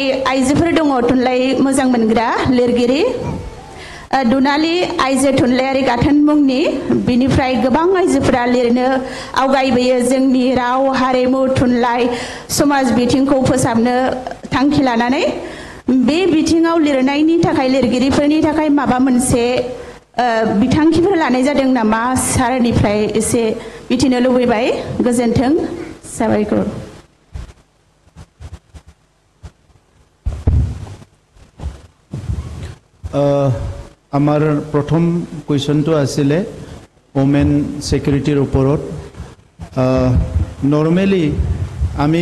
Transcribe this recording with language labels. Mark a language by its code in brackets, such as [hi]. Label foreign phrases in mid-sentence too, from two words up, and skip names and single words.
[brx] आइजोफोर दङ थुनलाइ मोजां मोनग्रा लिरगिरि दुनालि आइजो थुनलाइयारि गाथोन मुंनि बिनिफ्राय गोबां आइजोफोरा लिरनो आवगायबोयो जोंनि राव हारिमु थुनलाइ समाज बिथिंखौ फोसाबनो थांखि लानानै बे बिथिङाव लिरनायनि थाखाय लिरगिरिफोरनि थाखाय माबा मोनसे बिथांखिफोर लानाय जादों नामा सारनिफ्राय एसे मिथिनो लुबैबाय गोजोन्थों साबायखर [as] আমাৰ প্ৰথম কুৱেশ্যনটো আছিলে [en] women security [as] ওপৰত নৰ্মেলি আমি